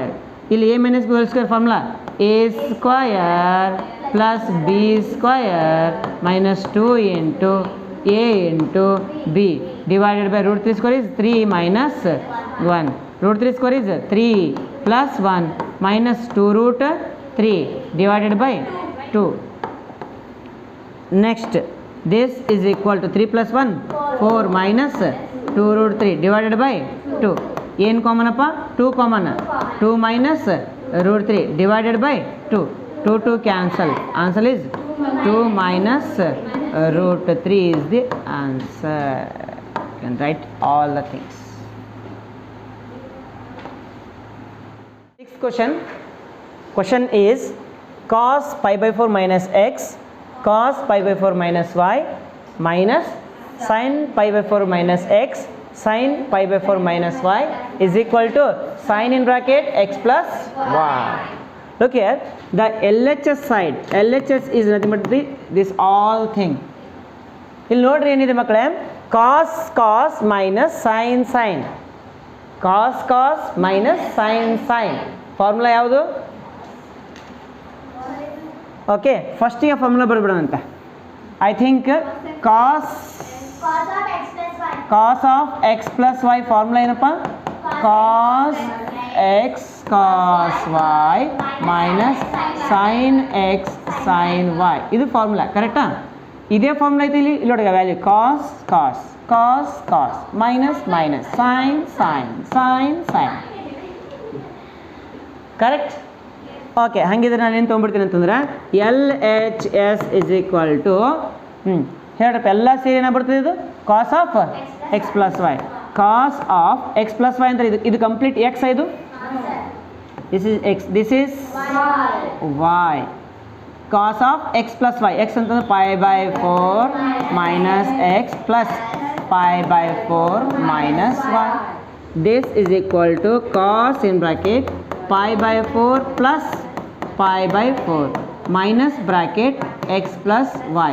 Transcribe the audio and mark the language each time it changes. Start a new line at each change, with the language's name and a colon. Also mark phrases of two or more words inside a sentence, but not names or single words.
English: ಇಲ್ಲಿ a minus b whole square formula a square plus b square minus 2 into a into b divided by root 3 square is 3 minus 1 root 3 square is 3 plus 1 minus 2 root 3 divided by 2. Next this is equal to 3 plus 1 4 minus 2 root 3 divided by 2.
Kannada: ಏನು ಕಾಮನ್ ಅಪ್ಪ
English: 2 ಕಾಮನ್ 2 minus root 3 divided by 2 2 cancel. Answer is 2 minus root 3 is the answer. You can write all the things. Sixth question is cos pi by 4 minus x cos pi by 4 minus y minus sin pi by 4 minus x sin pi by 4 minus y is equal to sine in bracket x plus y. Look here, the LHS side, LHS is nothing but this all thing.
Kannada: ಇಲ್ಲಿ ನೋಡ್ರಿ ಏನಿದೆ ಮಕ್ಕಳೇ,
English: cos cos minus sin sin, cos cos minus sin sin.
Kannada: ಫಾರ್ಮುಲಾ ಯಾವುದು? ಓಕೆ, ಫಸ್ಟಿಗೆ ಫಾರ್ಮುಲಾ ಬರ್ಬಿಡೋಣಂತ.
English: I think cos of x plus y
Kannada: ಫಾರ್ಮುಲಾ ಏನಪ್ಪ?
English: cos x cos y minus sin x sin y.
Kannada: ಇದು ಫಾರ್ಮುಲಾ ಕರೆಕ್ಟಾ? ಇದೇ ಫಾರ್ಮುಲಾ ಐತೆ ಇಲ್ಲಿ ನೋಡಿ ವ್ಯಾಲ್ಯೂ
English: cos cos cos cos minus minus sin sin sin sin.
Kannada: ಕರೆಕ್ಟ್? ಓಕೆ, ಹಾಗಿದ್ರೆ ನಾನು ಏನು ತೊಗೊಂಡ್ಬಿಡ್ತೀನಿ ಅಂತಂದ್ರೆ
English: LHS is equal to
Kannada: ಹೇಳ್ರಪ್ಪ ಎಲ್ಲ ಸೇರಿ ಏನಾಗ್ಬಿಡ್ತದೆ ಇದು
English: cos of x plus y. cos of x plus y
Kannada: ಅಂದರೆ ಇದು
English: complete x. ಇದು this is x, this is y. cos of x plus y, x ಅಂತಂದ್ರೆ π/4 minus x plus π/4 minus y. this is equal to cos in bracket π/4 plus π/4 minus bracket x plus y.